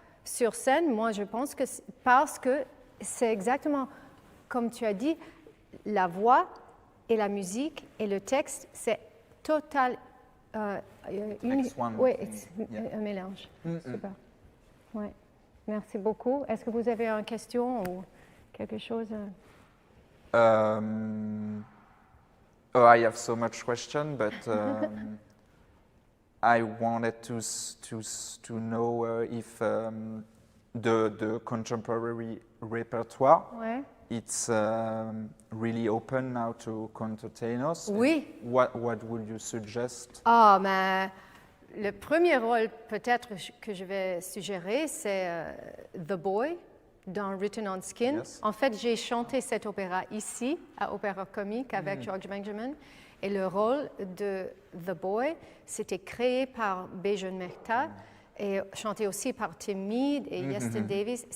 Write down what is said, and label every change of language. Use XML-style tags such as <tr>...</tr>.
<fr>Sur scène, moi, je pense que parce que c'est exactement comme tu as dit, la voix et la musique et le texte, c'est total.</fr> <en>It's one</en> <fr>Oui,</fr> <en>thing.</en> <fr>c'est</fr> <en>Yeah.</en> <fr>un mélange. Mm-mm. Super. Ouais. Merci beaucoup. Est-ce que vous avez une question ou quelque chose?</fr> <en>Oh, I have so much question, but I wanted to know if the contemporary repertoire,</en> <fr>Ouais.</fr> <en>it's really open now to countertenors.</en> <fr>Oui.</fr> <en>What would you suggest?</en> <fr>Ah, mais le premier rôle peut-être que je vais suggérer, c'est The Boy dans Written on Skin.</fr> <en>Yes.</en> <fr>En fait, j'ai chanté cet opéra ici, à Opéra Comique, avec George Benjamin. Et le rôle de The Boy, c'était créé par Bejon Mehta et chanté aussi par Tim Mead et Yeston Davis.</fr>